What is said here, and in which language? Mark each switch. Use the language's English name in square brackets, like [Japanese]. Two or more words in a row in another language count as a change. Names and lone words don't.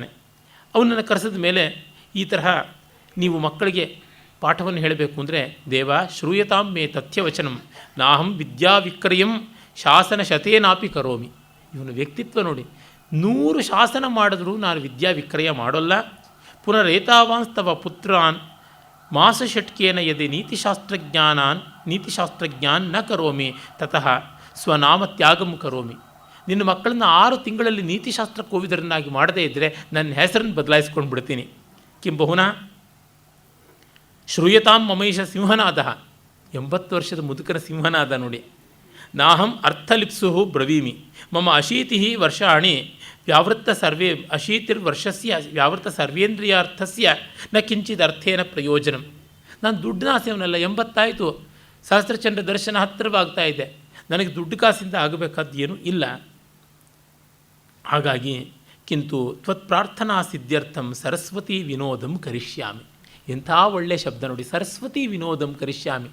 [Kannada] ಅವನನ್ನು ಕರೆಸಿದ ಮೇಲೆ ಈ ತರಹ ನೀವು ಮಕ್ಕಳಿಗೆ ಪಾಠವನ್ನು ಹೇಳಬೇಕು ಅಂದರೆ, [Sanskrit] ದೇವ ಶ್ರೂಯತಾಂ ಮೇ ತಥ್ಯವಚನಂ ನಾಹಂ ವಿದ್ಯಾವಿಕ್ರಯಂ ಶಾಸನ ಶತೇನಾಪಿ ಕರೋಮಿ. [Kannada] ಇವನ ವ್ಯಕ್ತಿತ್ವ ನೋಡಿ, 100 ಶಾಸನ ಮಾಡಿದ್ರೂ ನಾನು ವಿದ್ಯಾ ವಿಕ್ರಯ ಮಾಡೋಲ್ಲ. [Sanskrit] ಪುನರೇತಾವಾನ್ಸ್ತವ ಪುತ್ರಾನ್ ಮಾಸಷಟ್ಕೇನ ಯದಿ ನೀತಿಶಾಸ್ತ್ರಜ್ಞಾನ್ ನ ಕರೋಮಿ ತತಃ ಸ್ವನಾಮ ತ್ಯಾಗಂ ಕರೋಮಿ. [Kannada] ನಿನ್ನ ಮಕ್ಕಳನ್ನ 6 ತಿಂಗಳಲ್ಲಿ ನೀತಿಶಾಸ್ತ್ರ ಕೋವಿದರನ್ನಾಗಿ ಮಾಡದೇ ಇದ್ದರೆ ನನ್ನ ಹೆಸರನ್ನು ಬದಲಾಯಿಸ್ಕೊಂಡು ಬಿಡ್ತೀನಿ. [Sanskrit] ಕಿಂಬಹುನಾ ಶ್ರೂಯತಾಂ ಮಮೈಷ ಸಿಂಹನಾದ. [Kannada] 80 ವರ್ಷದ ಮುದುಕನ ಸಿಂಹನಾದ ನೋಡಿ. [Sanskrit] ನಾಹಂ ಅರ್ಥಲಿಪ್ಸು ಬ್ರವೀಮಿ ಮಮ 80 ವರ್ಷಾಣಿ ವ್ಯಾವೃತ್ತ ಸರ್ವೇ 80 ವರ್ಷಸ್ಯ ವ್ಯಾವೃತ್ತ ಸರ್ವೇಂದ್ರಿಯಾರ್ಥಸ್ಯ ನ ಕಿಂಚಿದ ಅರ್ಥೇನ ಪ್ರಯೋಜನಂ. [Kannada] ನಾನು ದುಡ್ಡಿನ ಆಸೆಯವನಲ್ಲ. 80 ಆಯಿತು, ಸಹಸ್ರಚಂದ್ರ ದರ್ಶನ ಹತ್ತಿರವಾಗ್ತಾ ಇದೆ, ನನಗೆ ದುಡ್ಡು ಕಾಸಿಂದ ಆಗಬೇಕಾದ್ದು ಏನೂ ಇಲ್ಲ. [Sanskrit] ಹಾಗಾಗಿ ಕಿಂತು ತ್ವತ್ಪ್ರಾರ್ಥನಾ ಸಿದ್ಧ್ಯರ್ಥಂ ಸರಸ್ವತಿ ವಿನೋದಂ ಕರಿಷ್ಯಾಮಿ. [Kannada] ಎಂಥ ಒಳ್ಳೆಯ ಶಬ್ದ ನೋಡಿ, [Sanskrit] ಸರಸ್ವತಿ ವಿನೋದಂ ಕರಿಷ್ಯಾಮಿ.